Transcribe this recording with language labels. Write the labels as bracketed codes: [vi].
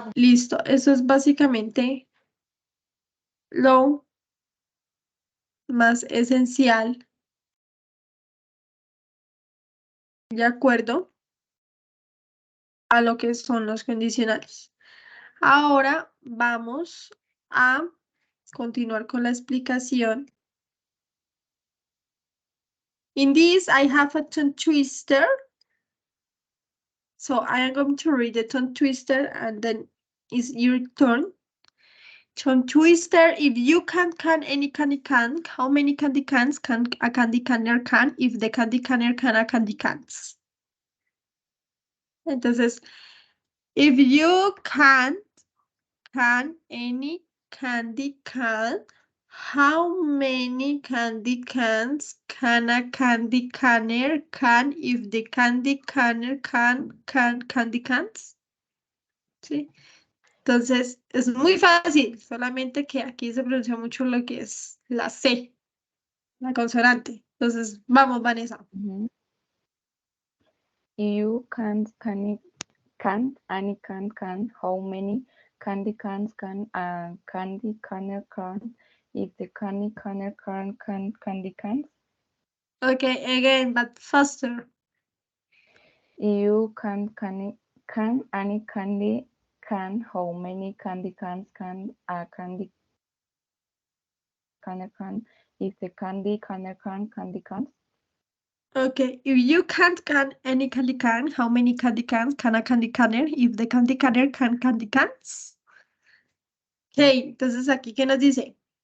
[es] Listo, eso es básicamente lo más esencial, de acuerdo a lo que son los condicionales. Ahora vamos a continuar con la explicación. [en] In this, I have a tongue twister. So I am going to read the tongue twister and then it's your turn. Tongue twister, if you can't can any candy can, how many candy cans can a candy canner can if the candy canner can a candy cans? Entonces, if you can't can any candy can, how many candy cans can a candy canner can if the candy canner can candy cans? [es] ¿Sí? Entonces, es muy fácil, solamente que aquí se pronuncia mucho lo que es la C, la consonante. Entonces, vamos, Vanessa. [en] You can't any can how many candy cans can a candy canner can if the candy canner can candy cans? Okay, again, but faster. You can any candy can how many candy cans can a candy canner can if the candy canner can candy cans? Okay, if you can't can any candy can, how many candy cans can a candy canner if the candy canner can candy cans? [es] Okay, entonces aquí, ¿qué nos dice?